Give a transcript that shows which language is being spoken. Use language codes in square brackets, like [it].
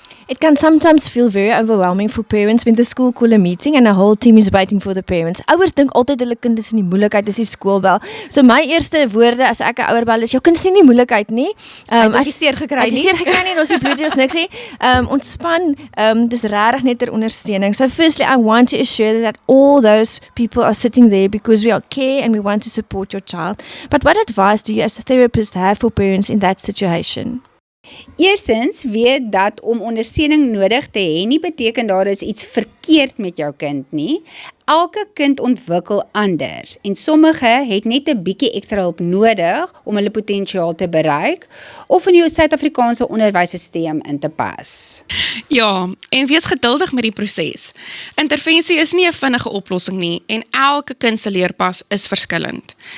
[en] It can sometimes feel very overwhelming for parents when the school call a meeting and a whole team is waiting for the parents. [af] Ouers dink altyd hulle kind is in die moeilikheid as die skool bel. So my eerste woorde as ek 'n ouer bel is, jou kind is nie in die moeilikheid nie. As jy seer gekry nie. Seer gekry nie, ons bloed ons niks nie. Ontspan, dis regtig net ter ondersteuning. [en] So firstly, I want to assure that all those people are sitting there because we are care and we want to support your child. But what advice do you as a therapist have for parents in that situation? [af] Eerstens, weet dat om ondersteuning nodig te hê nie beteken daar is iets verkeerd met jou kind nie. Elke kind ontwikkel anders en sommige het net 'n bietjie ekstra hulp nodig om hulle potensiaal te bereik of in die Suid-Afrikaanse onderwysstelsel in te pas. Ja, en wees geduldig met die proses. Intervensie is nie 'n vinnige oplossing nie en elke kind se leerpas is verskillend.